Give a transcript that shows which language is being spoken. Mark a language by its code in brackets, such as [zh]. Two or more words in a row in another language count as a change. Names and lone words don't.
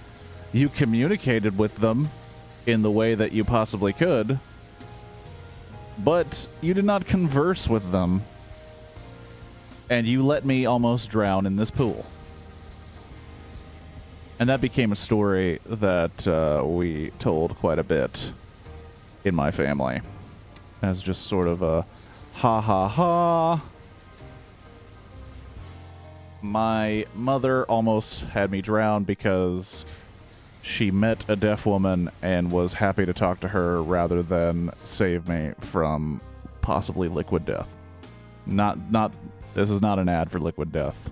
[en] You communicated with them in the way that you possibly could, but you did not converse with them, and you let me almost drown in this pool. And that became a story that we told quite a bit in my family, as just sort of a ha ha ha. My mother almost had me drown because she met a deaf woman and was happy to talk to her rather than save me from possibly liquid death. This is not an ad for liquid death.